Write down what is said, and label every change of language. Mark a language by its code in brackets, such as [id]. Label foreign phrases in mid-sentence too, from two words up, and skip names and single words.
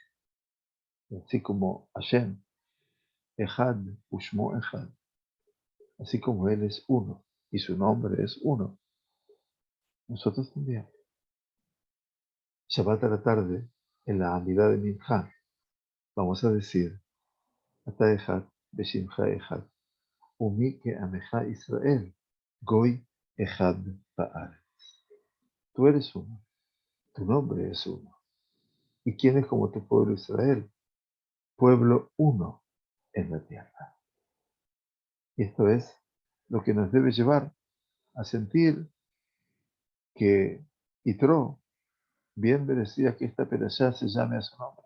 [es] Así como [he] ה' אחד ושמו אחד, [es] así como Él es uno y su nombre es uno, nosotros también. Shabbat a la tarde, en la Amidad de Mincha, vamos a decir, [he] אתה אחד ושמך אחד ומי כעמך ישראל גוי אחד בארץ. [es] Tú eres uno, tu nombre es uno. ¿Y quién es como tu pueblo Israel? Pueblo uno en la tierra. Y esto es lo que nos debe llevar a sentir que Yitro bien merecía que esta perashá se llame a su nombre.